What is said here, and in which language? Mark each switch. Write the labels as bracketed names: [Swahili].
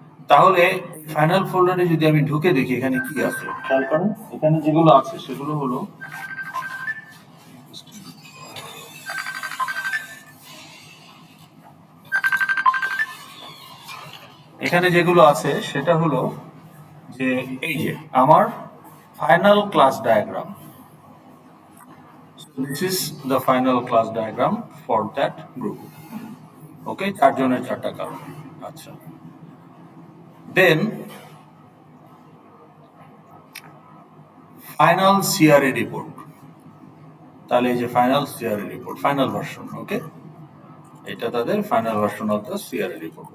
[Bangla] তাহলে ফাইনাল ফোল্ডারে যদি আমি ঢুকে দেখি এখানে কি আছে, খেয়াল করেন এখানে যেগুলো আছে সেগুলো হলো এখানে যেগুলো আছে সেটা হলো যে এই যে আমার final class diagram. [English] This is the final class diagram for that group. [Bangla] Okay, 4 জনের 4টা কারণ। আচ্ছা, [English] then final CRA report, [Bangla] তাহলে এই যে final CRA report, final version. ওকে, এটা তাদের [English] Final version of the CRA report।